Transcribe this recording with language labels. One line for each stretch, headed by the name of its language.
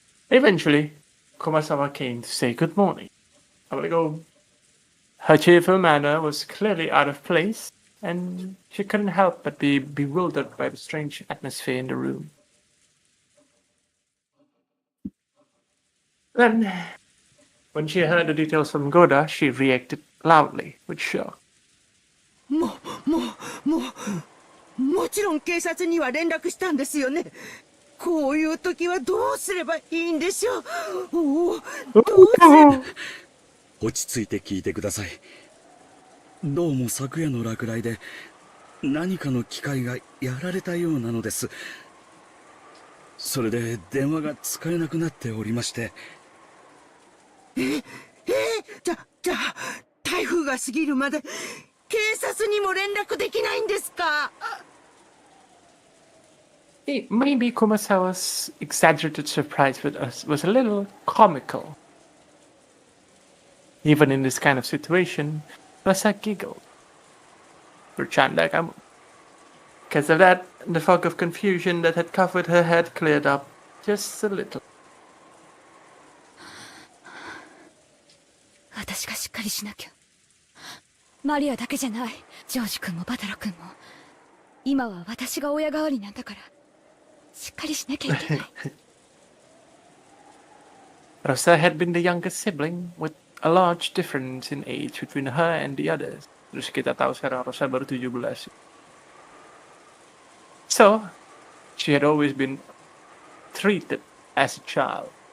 English: Eventually, Kumasawa came to say good morning. Her cheerful manner was clearly out of place, and she couldn't help but be bewildered by the strange atmosphere in the room. Then, when she heard the details from Goda, she reacted loudly with shock.
Japanese: もちろん警察には連絡したんですよね。こういう時はどうすればいいんでしょう。おお、落ち着いて聞いてください。どうも昨夜の落雷で何かの機械がやられたようなのです。それで電話が使えなくなっておりまして。じゃあ、台風が過ぎるまで警察にも連絡できないんですか？
English: Maybe Kumasawa's exaggerated surprise with us was a little comical. Even in this kind of situation, Rosa giggled.
Indonesian: Bercanda kamu.
English: Because of that, the fog of confusion that had covered her head cleared up just a little.
Japanese: 私がしっかりしなきゃ。マリアだけじゃない。ジョージ君もバタラ君も。今は私が親代わりなんだから。しっかりしなきゃいけない。
English: Rosa had been the youngest sibling, with a large difference in age between her and the others.
Indonesian: Terus kita tahu sekarang Rosa baru 17.
English: So, she had always been treated as a child.